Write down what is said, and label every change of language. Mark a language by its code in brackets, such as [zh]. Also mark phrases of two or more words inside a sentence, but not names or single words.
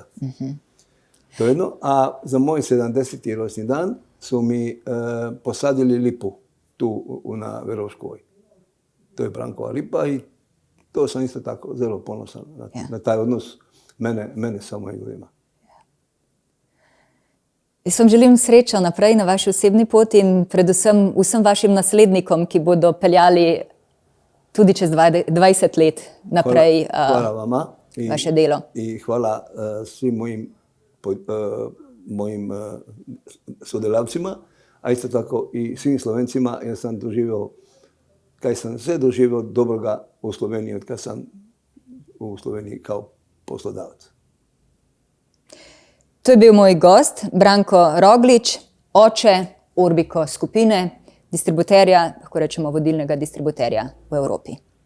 [hr] To je jedno. A za moj 70. ročni dan su mi posadili lipu tu na Verovškovoj. To je Brankova lipa i to sam isto tako zelo ponosan na taj odnos mene sa mojim ljudima. [sl] Jaz vam želim srečo naprej na vaši osebni poti in predvsem vsem vašim naslednikom, ki bodo peljali tudi čez 20 let naprej hvala vama vaše delo. [hr] I hvala svim mojim sodelavcima, a isto tako i svim Slovencima, jer sam doživio, kaj sam sve doživio dobroga u Sloveniji, od kad sam u Sloveniji kao poslodavac. [sl] To je bil moj gost, Branko Roglič, oče Orbiko skupine, distributerja, lahko rečemo vodilnega distributerja v Evropi.